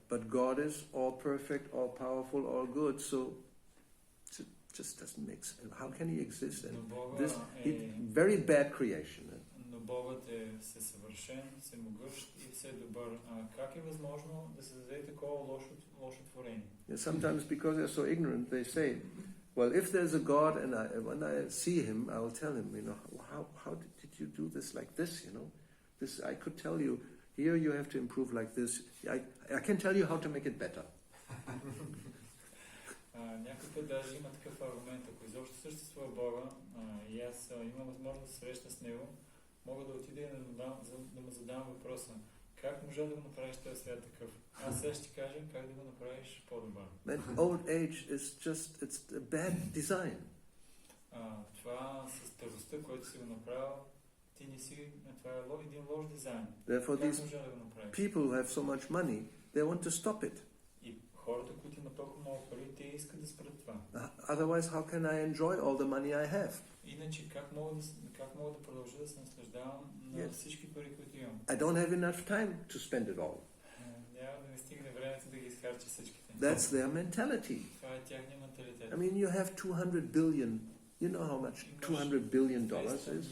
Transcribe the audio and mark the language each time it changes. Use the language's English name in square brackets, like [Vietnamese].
[English] But God is all perfect, all powerful, all good, so it just doesn't make sense. How can He exist? And this very bad creation. [Bulgarian] Но Богът е всесъвършен, всемогъщ и все добър. Как е възможно да се даде такова лошо творение? [English] Sometimes because they're so ignorant, they say, well, if there's a God and when I see Him, I will tell Him, how did you do this like this, This, I could tell you, here you have to improve like this. I can tell you how to make it better. [Bulgarian] Някой път даже има такъв аргумент, ако изобщо съществува Бога и аз имам възможност да се срещна с Него, мога да отида и да му задам въпроса. Как можа да го направиш този свят такъв? Аз сега ще ти кажа как да го направиш по-добър. [English] Old age is it's a bad design. [Bulgarian] Това с старостта, който си го направил, ти не си, това е един лош дизайн. [English] Therefore, these [Bulgarian] можа да го направиш? [English] people who have so much money, they want to stop it. [Bulgarian] И хората, които имат толкова много пари, те искат да спрат това. [English] Otherwise, how can I enjoy all the money I have? [Bulgarian] Иначе как мога да продължа да се наслаждавам на всички пари, които имам? [English] I don't have enough time to spend it all. [Bulgarian] Няма да ми стигне времето да ги изхарча всичките. [English] That's their mentality. [Bulgarian] Това е тяхния менталитет. [English] I mean, you have 200 billion. You know how much $200 billion is?